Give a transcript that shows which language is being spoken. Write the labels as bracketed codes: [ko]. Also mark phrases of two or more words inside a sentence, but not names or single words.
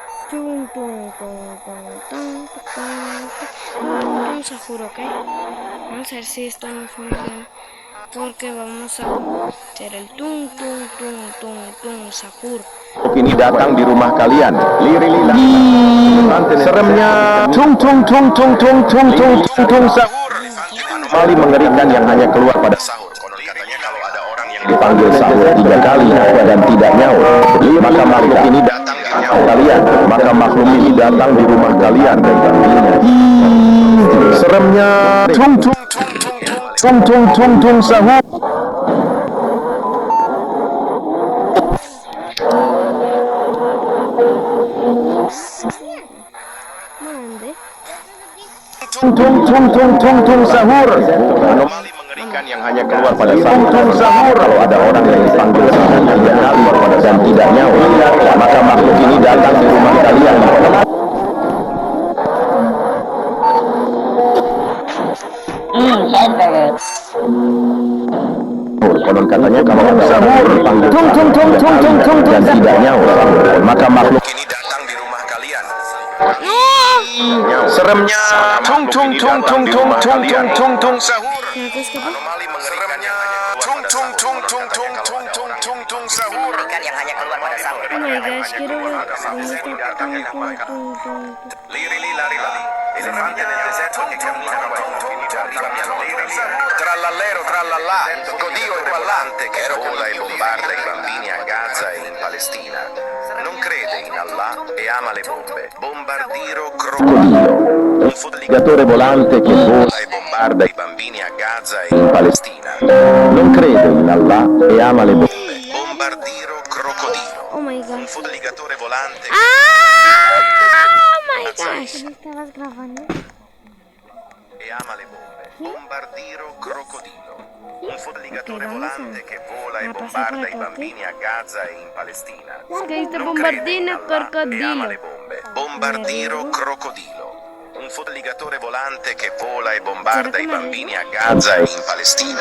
[id] Tung tung tung tung tung tung tung sahur, [es] ¿ok? Vamos a ver si esto no funciona, porque vamos a hacer el tung tung tung tung tung sahur. [id] Ini datang di rumah kalian. Lirililah. Seremnya tung tung tung tung tung tung tung tung tung sahur. Anomali mengerikan yang hanya keluar pada sahur. Konon katanya kalau ada orang yang dipanggil sahur 3 kali dan tidak nyaur, maka makhluk ini datang di nyaur kalian. Maka makhluk ini datang di rumah kalian dan tampilnya. Seremnya tung tung tung tung tung tung tung sahur. Mande. Tung tung tung tung tung tung sahur. Anomali mengerikan yang hanya keluar pada sahur. Tung sahur. Kalau ada orang yang dipanggil sahur 3 kali dan tidak nyaur, maka makhluk ini datang di rumah kalian. Konon katanya kalau ada sahur dipanggil dan tidak nyaur, maka makhluk ini datang di rumah kalian. Seremnya tung tung tung tung tung tung tung tung tung sahur. Anomali mengerikannya tung tung tung tung tung tung tung tung tung sahur. Yang hanya keluar pada sahur. [en] Oh my gosh, [es] quiero ver cómo está tung tung tung tung. [it] Lirili larilali. Elefante nel deserto che cammina qua Trallallero trallallà, Dio è quallante che vola e bombarda i bambini a Gaza e in Palestina. Non crede in Allah e ama le bombe. Bombardiro crocodilo, un fucilatore volante che vola e bombarda i bambini a Gaza e in Palestina. Non crede in Allah e ama le bombe. Bombardiro crocodilo, [en] Oh my [it] un [en] gosh. [it] fucilatore volante che [en] Oh my gosh. [es] ¿Estabas grabando? [it] e ama le bombe. Bombardiro crocodilo, un fucilatore volante che vola e bombarda i bambini a Gaza e in Palestina. Scritto Non crede in bombardino Allah e ama crocodilo. le bombe. Bombardiro crocodilo, un fucilatore volante che vola e bombarda i bambini a Gaza e in Palestina.